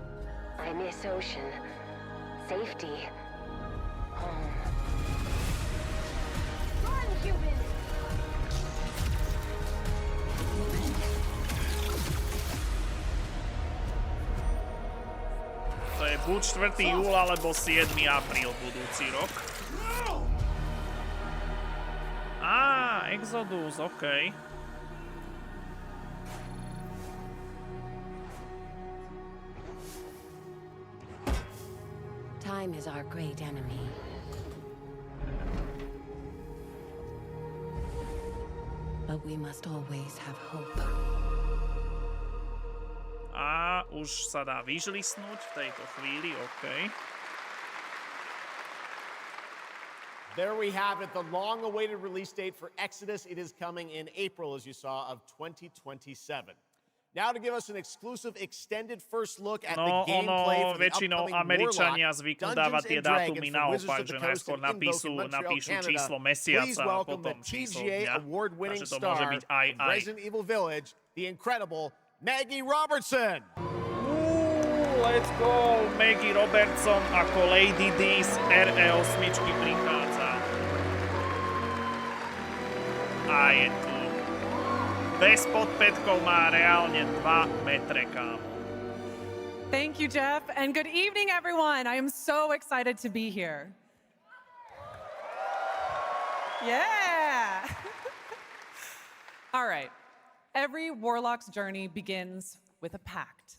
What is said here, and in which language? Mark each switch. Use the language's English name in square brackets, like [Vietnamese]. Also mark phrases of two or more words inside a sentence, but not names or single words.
[English] I miss ocean, safety, home. Run, humans! [Slovak] To je buď 4. júl alebo 7. apríl budúci rok. Exodus, okej. [English] Time is our great enemy. But we must always have hope. [Slovak] A už sa dá vyžlisnúť v tejto chvíli, okej. [English] There we have it, the long-awaited release date for Exodus. It is coming in April, as you saw, of 2027. Now to give us an exclusive extended first look at the gameplay for the [Slovak] väčšinou [English] upcoming [Slovak] Američania [English] Warlock, [Slovak] zvyknú [English] Dungeons [Slovak] dávať tie [English] and Dragons [Slovak] dátumy [English] from Wizards [Slovak] naopak, [English] of [Slovak] že [English] the Coast [Slovak] najskôr [English] and Invoke in Montreal, [Slovak] napíšu [English] Canada. [Slovak] číslo mesiaca [English] Please [Slovak] a [English] welcome the [Slovak] potom číslo [English] TGA [Slovak] dňa. [English] award-winning [Slovak] Takže to môže [English] star [Slovak] byť aj. [English] of Resident Evil Village, the incredible Maggie Robertson. Let's go! [Slovak] Maggie Robertson ako Lady D z RE8 prichádza. A je tu. Bez podpätkov má reálne 2 metre, kámo. [English] Thank you, Jeff, and good evening, everyone. I am so excited to be here. Yeah! All right. Every warlock's journey begins with a pact.